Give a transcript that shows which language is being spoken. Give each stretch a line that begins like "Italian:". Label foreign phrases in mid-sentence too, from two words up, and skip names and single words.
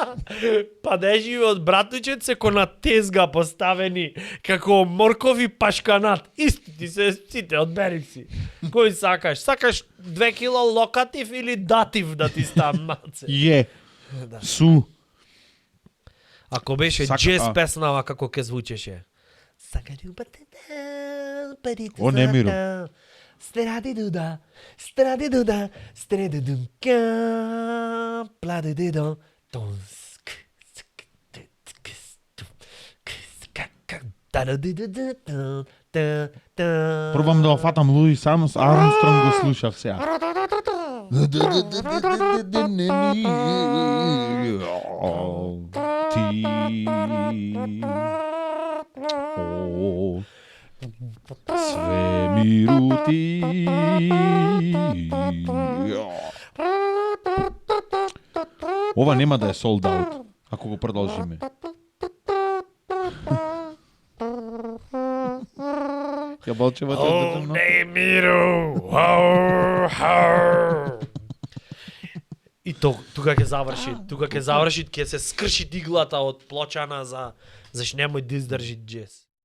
Macedonian: Па не живе од Братучец се ко на тезга поставени, како моркови пашканат. Исти ти се сите, одбери си. Кој сакаш? Сакаш 2 кило локатив или датив да ти ставам маце? Е. Да. Су. Ако беше Сака- джез а. песнава како ќе звучеше. О, Немиру. Страдидуда, страдидуда, страдидунка, пладидидон, тонск. Пробам да фатам Луис Армстронг го слушав сега. Ти. О. Свемиру ти. Ова нема да е
English: sold out,
Macedonian: ако го продолжиме. Ја Балчева те О, држам на... Немиру! И тука ќе заврши, ќе се скрши иглата од плочана за немој да издржи джез.